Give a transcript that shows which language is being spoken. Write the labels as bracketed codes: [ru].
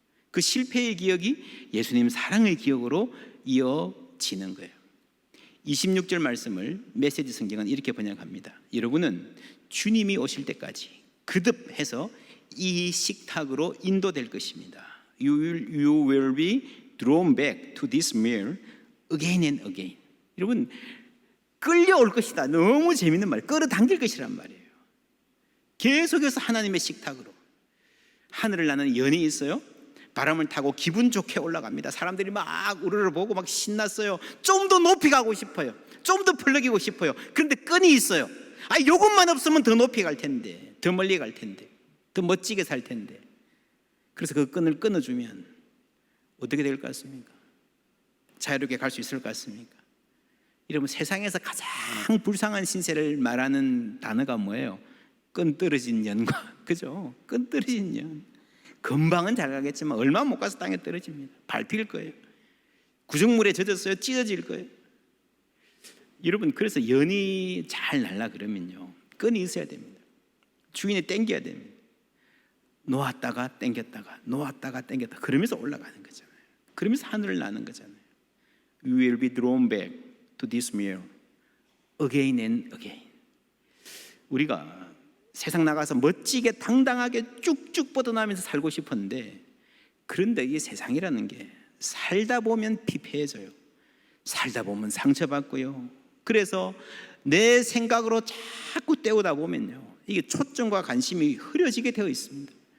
[ko] 그 실패의 기억이 예수님 사랑의 기억으로 이어지는 거예요. 26절 말씀을 메시지 성경은 이렇게 번역합니다. 여러분은 주님이 오실 때까지 거듭해서 이 식탁으로 인도될 것입니다. [en] You will be drawn back to this meal again and again. [ko] 여러분, 끌려올 것이다. 너무 재밌는 말, 끌어당길 것이란 말이에요. 계속해서 하나님의 식탁으로. 하늘을 나는 연이 있어요. 바람을 타고 기분 좋게 올라갑니다. 사람들이 막 우르르 보고 막 신났어요. 좀 더 높이 가고 싶어요. 좀 더 펄럭이고 싶어요. 그런데 끈이 있어요. 요것만 없으면 더 높이 갈 텐데, 더 멀리 갈 텐데, 더 멋지게 살 텐데. 그래서 그 끈을 끊어주면 어떻게 될 것 같습니까? 자유롭게 갈 수 있을 것 같습니까? 여러분, 세상에서 가장 불쌍한 신세를 말하는 단어가 뭐예요? 끈 떨어진 년과, 그죠? 끈 떨어진 년. 금방은 잘 가겠지만 얼마 못 가서 땅에 떨어집니다. 밟힐 거예요. 구정물에 젖었어요. 찢어질 거예요. 여러분, 그래서 연이 잘 날라 그러면요, 끈이 있어야 됩니다. 주인이 당겨야 됩니다. 놓았다가 당겼다가 놓았다가 당겼다가 그러면서 올라가는 거잖아요. 그러면서 하늘을 나는 거잖아요. [en] You will be drawn back to this meal again and again. [ko] 우리가 세상 나가서 멋지게 당당하게 쭉쭉 뻗어나면서 살고 싶었는데, 그런데 이 세상이라는 게 살다 보면 피폐해져요. 살다 보면 상처받고요. 그래서 내 생각으로 자꾸 때우다 보면요, 이게 초점과 관심이 흐려지게 되어 있습니다.